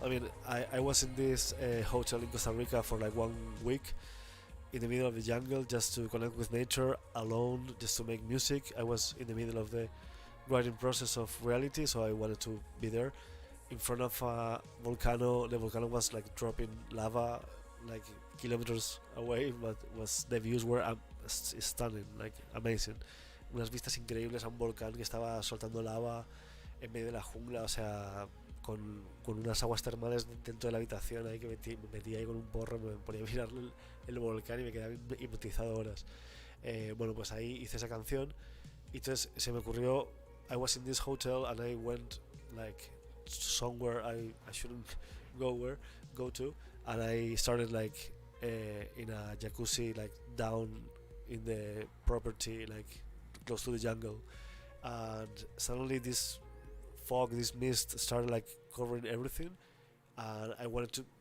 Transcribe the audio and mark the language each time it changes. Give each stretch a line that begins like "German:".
English: I mean, I was in this hotel in Costa Rica for like 1 week in the middle of the jungle just to connect with nature, alone, just to make music. I was in the middle of the writing process of reality, so I wanted to be there in front of a volcano. The volcano was like dropping lava like kilometers away, but the views were stunning, like amazing.
Spanish: Unas vistas increíbles a un volcán que estaba soltando lava en medio de la jungla, o sea, con unas aguas termales dentro de la habitación ahí que me metía ahí con un porro, me ponía a mirar el volcán y me quedaba hipnotizado horas. Bueno, pues ahí hice esa canción y entonces se me ocurrió,
English: I was in this hotel and I went like somewhere I shouldn't go to, and I started like in a jacuzzi like down in the property, like close to the jungle, and suddenly this fog, this mist started like covering everything, and I wanted to.